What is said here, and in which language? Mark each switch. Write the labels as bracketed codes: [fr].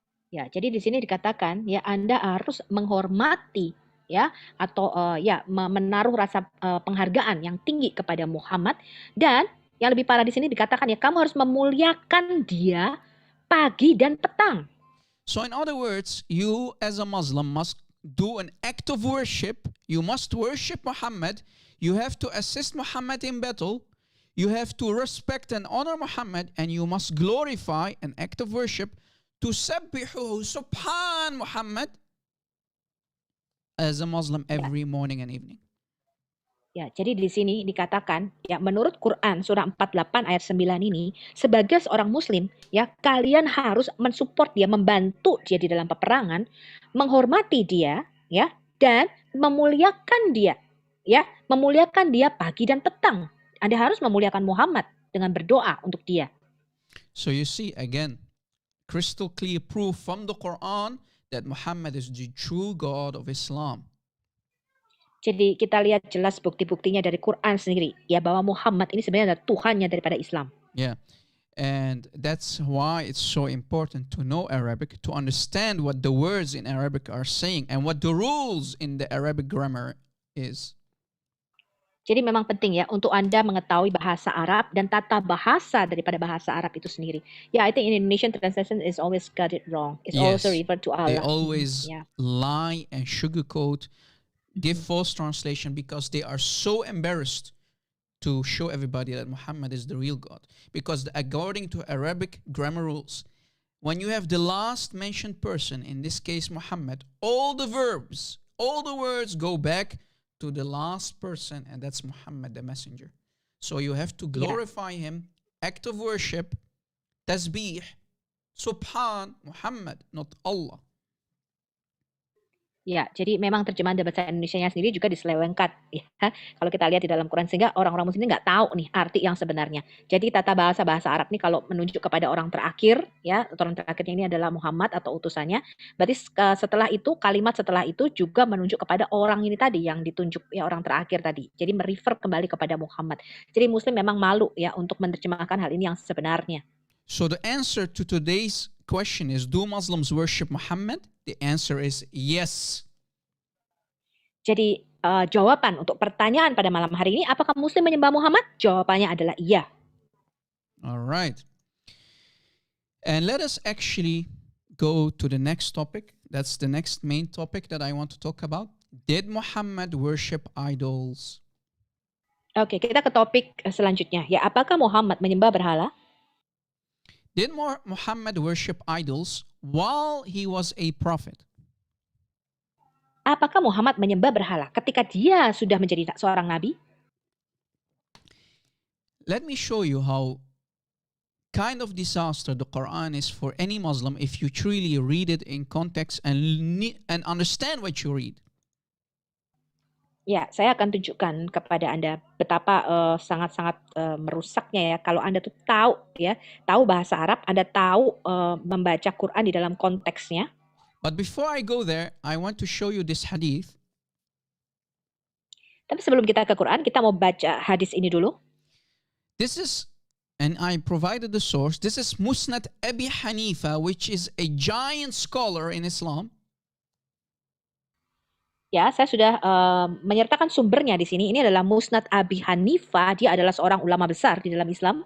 [id] Ya, jadi di sini dikatakan ya Anda harus menghormati ya atau menaruh rasa penghargaan yang tinggi kepada Muhammad dan yang lebih parah di sini dikatakan ya kamu harus memuliakan dia pagi dan petang. [en] So in other words, you as a Muslim must do an act of worship. You must worship Muhammad. You have to assist Muhammad in battle. You have to respect and honor Muhammad, and you must glorify an act of worship to sabbihu subhan Muhammad as a Muslim every morning and evening. [id] Ya, jadi di sini dikatakan ya menurut Quran surah 48 ayat 9 ini sebagai seorang muslim ya kalian harus mensupport dia, membantu dia di dalam peperangan, menghormati dia ya dan memuliakan dia ya, memuliakan dia pagi dan petang. Anda harus memuliakan Muhammad dengan berdoa untuk dia. [en] So you see again crystal clear proof from the Quran that Muhammad is the true God of Islam. [id] Jadi kita lihat jelas bukti-buktinya dari Quran sendiri ya bahwa Muhammad ini sebenarnya adalah Tuhannya daripada Islam. [en] Yeah. And that's why it's so important to know Arabic, to understand what the words in Arabic are saying and what the rules in the Arabic grammar is. [id] Jadi memang penting ya untuk Anda mengetahui bahasa Arab dan tata bahasa daripada bahasa Arab itu sendiri. [en] Yeah, I think in Indonesian translation is always got it wrong. It's Yes, also referred to Allah. they always Yeah. lie and sugarcoat, give false translation because they are so embarrassed to show everybody that Muhammad is the real God. Because according to Arabic grammar rules, when you have the last mentioned person, in this case Muhammad, all the verbs, all the words go back to the last person, and that's Muhammad, the messenger. So you have to glorify him, act of worship, tasbih, subhan, Muhammad, not Allah. [id] Ya, jadi memang terjemahan dari bahasa Indonesianya sendiri juga diselewengkan ya. Kalau kita lihat di dalam Quran sehingga orang-orang muslim nggak tahu nih arti yang sebenarnya. Jadi tata bahasa Arab nih kalau menunjuk kepada orang terakhir ya, orang terakhirnya ini adalah Muhammad atau utusannya. Berarti setelah itu kalimat setelah itu juga menunjuk kepada orang ini tadi yang ditunjuk ya orang terakhir tadi. Jadi merefer kembali kepada Muhammad. Jadi muslim memang malu ya untuk menerjemahkan hal ini yang sebenarnya. [en] So the answer to today's question is, do Muslims worship Muhammad? The answer is yes. [id] Jadi jawaban untuk pertanyaan pada malam hari ini, apakah muslim menyembah Muhammad? Jawabannya adalah iya. [en] All right. And let us actually go to the next topic. That's the next main topic that I want to talk about. Did Muhammad worship idols? [id] Oke, kita ke topik selanjutnya. Ya, apakah Muhammad menyembah berhala? [en] Did Muhammad worship idols while he was a prophet? [id] Apakah Muhammad menyembah berhala ketika dia sudah menjadi seorang nabi? [en] Let me show you how kind of disaster the Quran is for any Muslim if you truly read it in context and understand what you read. [id] Ya, saya akan tunjukkan kepada Anda betapa sangat-sangat merusaknya ya kalau Anda tuh tahu bahasa Arab, Anda tahu membaca Quran di dalam konteksnya. [en] But before I go there, I want to show you this hadith. [id] Tapi sebelum kita ke Quran, kita mau baca hadis ini dulu. [en] This is, and I provided the source, this is Musnad Abi Hanifa, which is a giant scholar in Islam. [id] Ya, saya sudah menyertakan sumbernya di sini. Ini adalah Musnad Abi Hanifa. Dia adalah seorang ulama besar di dalam Islam.